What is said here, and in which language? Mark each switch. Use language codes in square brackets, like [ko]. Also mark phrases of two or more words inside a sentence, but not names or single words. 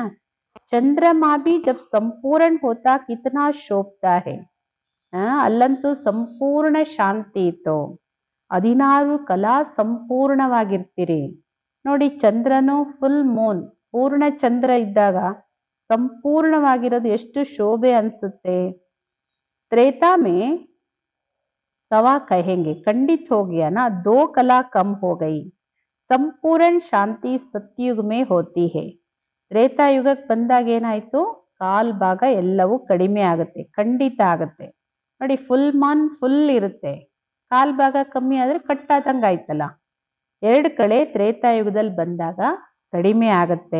[hi] चंद्रमा भी जब संपूर्ण होता कितना शोभता है. [kn] ಅಲ್ಲಂತೂ ಸಂಪೂರ್ಣ ಶಾಂತಿ ಇತ್ತು. 16 ಕಲಾ ಸಂಪೂರ್ಣವಾಗಿರ್ತೀರಿ ನೋಡಿ. ಚಂದ್ರನು [en] full moon, [kn] ಪೂರ್ಣ ಚಂದ್ರ ಇದ್ದಾಗ ಸಂಪೂರ್ಣವಾಗಿರೋದು ಎಷ್ಟು ಶೋಭೆ ಅನ್ಸುತ್ತೆ. [hi] त्रेता में तवा कहेंगे खंडित हो गया ना, 2 कला कम हो गई. संपूर्ण शांति सत्युग में होती है. [kn] ತ್ರೇತಾಯುಗಕ್ಕೆ ಬಂದಾಗ ಏನಾಯ್ತು? ಕಾಲ್ ಭಾಗ ಎಲ್ಲವೂ ಕಡಿಮೆ ಆಗುತ್ತೆ, ಖಂಡಿತ ಆಗುತ್ತೆ. ನೋಡಿ, [en] full moon [kn] ಫುಲ್ ಇರುತ್ತೆ, ಕಾಲ್ ಭಾಗ ಕಮ್ಮಿ ಆದ್ರೆ ಕಟ್ಟಾದಂಗ ಆಯ್ತಲ್ಲ. 2 ಕಡೆ ತ್ರೇತಾಯುಗದಲ್ಲಿ ಬಂದಾಗ ಕಡಿಮೆ ಆಗತ್ತೆ.